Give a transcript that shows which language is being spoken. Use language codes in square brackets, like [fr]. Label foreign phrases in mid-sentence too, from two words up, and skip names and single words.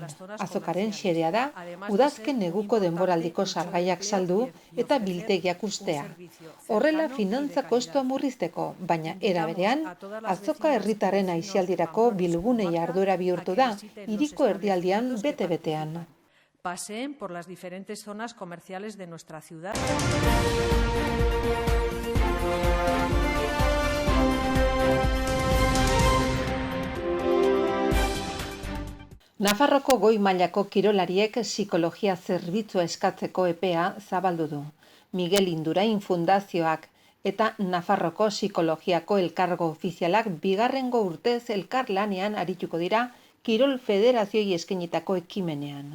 [eu] Azokaren xedea da, udazken neguko denboraldiko salgaiak saldu eta biltegiak ustea. Horrela finantza kostua murrizteko, baina era berean, azoka herritarren aisialdirako bilgunei ardura bihurtu da, hiriko erdialdean bete-betean. [es] Paseen por las diferentes zonas comerciales de nuestra ciudad. [eu] Nafarroko goi mailako kirolariek psikologia zerbitzua eskatzeko epea zabaldu du. Miguel Indurain Fundazioak eta Nafarroko psikologiako elkargo ofizialak bigarrengo urtez elkarlanean arituko dira Kirol Federazioi eskainitako ekimenean.